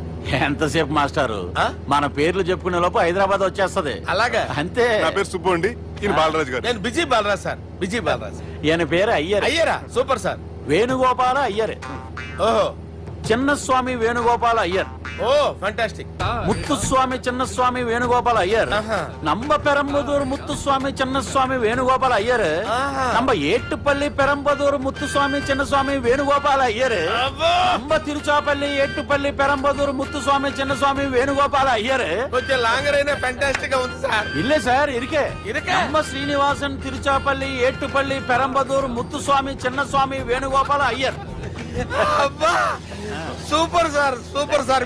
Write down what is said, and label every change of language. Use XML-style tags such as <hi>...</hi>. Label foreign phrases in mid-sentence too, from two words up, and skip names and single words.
<te>ఎంతసేపు మాస్టారు, మన పేర్లు చెప్పుకునే లోపు హైదరాబాద్ వచ్చేస్తది. అలాగా? అంతే. నా పేరు సుబ్బు అండి, ఈయన బాలరాజు గారు. నేను బిజీ బాలరాజు సార్, బిజీ బాలరాజు. ఈయన పేరు అయ్యర్. అయ్యరా? సూపర్ సార్. వేణుగోపాల అయ్యరే. ఓహో, చిన్నస్వామి వేణుగోపాల అయ్యర్. ఓ ఫంటాస్టిక్. ముత్తుస్వామి చిన్నస్వామి వేణుగోపాల అయ్యర్.</te> <ta>நம்ம பெரம்பதூர் முத்துசுவாமி சின்னசுவாமி வேணுகோபால ஐயர். நம்ம ஏட்டுப்பள்ளி பெரம்பதூர் முத்துசுவாமி சின்னசுவாமி வேணுகோபால ஐயர். நம்ம తిరుచాపల్లి ఏట్టుపల్లి పెరంబదూర్ ముత్తుస్వామి చిన్నస్వామి వేణుగోపాల అయ్యర్.</ta> <te>కొంచెం లాంగర్ అయినా ఫంటాస్టిక్ గా ఉంది సార్.</te> <ta>இல்லே சார் இருக்கே. நம்ம శ్రీనివాసన్ తిరుచాపల్లి ఏట్టుపల్లి పెరంబదూర్ ముత్తుస్వామి చిన్నస్వామి వేణుగోపాల అయ్యర్.</ta> <te>అబ్బా, సూపర్ సార్, సూపర్ సార్.</te>